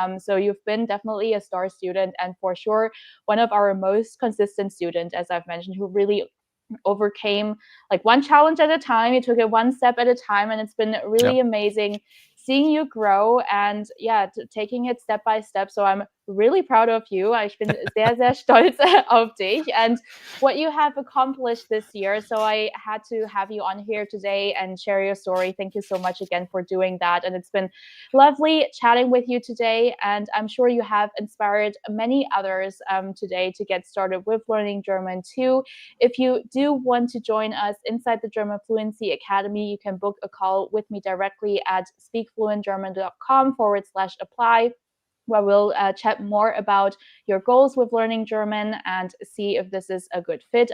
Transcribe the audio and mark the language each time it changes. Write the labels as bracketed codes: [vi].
[en] So you've been definitely a star student, and for sure one of our most consistent students, as I've mentioned, who really overcame like one challenge at a time. You took it one step at a time, and it's been Yep. really amazing seeing you grow, and yeah, taking it step by step. So I'm really proud of you. [de] Ich bin sehr, sehr stolz auf dich [en] and what you have accomplished this year. So I had to have you on here today and share your story. Thank you so much again for doing that. And it's been lovely chatting with you today. And I'm sure you have inspired many others today to get started with learning German too. If you do want to join us inside the German Fluency Academy, you can book a call with me directly at speakfluentgerman.com/apply, where we'll chat more about your goals with learning German and see if this is a good fit.